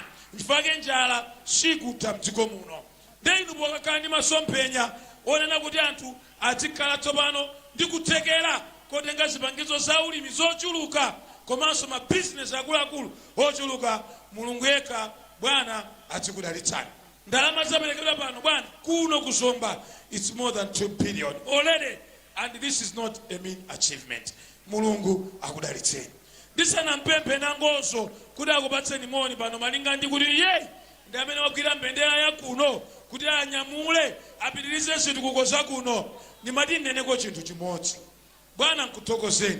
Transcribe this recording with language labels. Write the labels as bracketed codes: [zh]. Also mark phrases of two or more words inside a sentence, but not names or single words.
[ny] Ndifake njala sikutha mdziko muno. Ndenu pokakhala ndi masomphenya onena kuti anthu azikhala tsopano ndi kuthekera kotenga zipangizo za ulimi zochuluka komanso ma business akuluakulu ochuluka. Mulungu yekha bwana azikudalitsani. Ndalama zaperekedwa pano bwana kuno kuzomba [en] it's more than 2 billion already, and this is not a mean achievement. [ny] Mulungu akudalitseni. Ndisana mpemphe nangozo kuti akupatseni moni pano malinga ndi kuti iye ndi amene wakwira mbendera ya kuno kuti anyamule apitirize zitukuko za kuno. Ndimati nneneko chinthu chimodzi bwana, nkuthokozeni.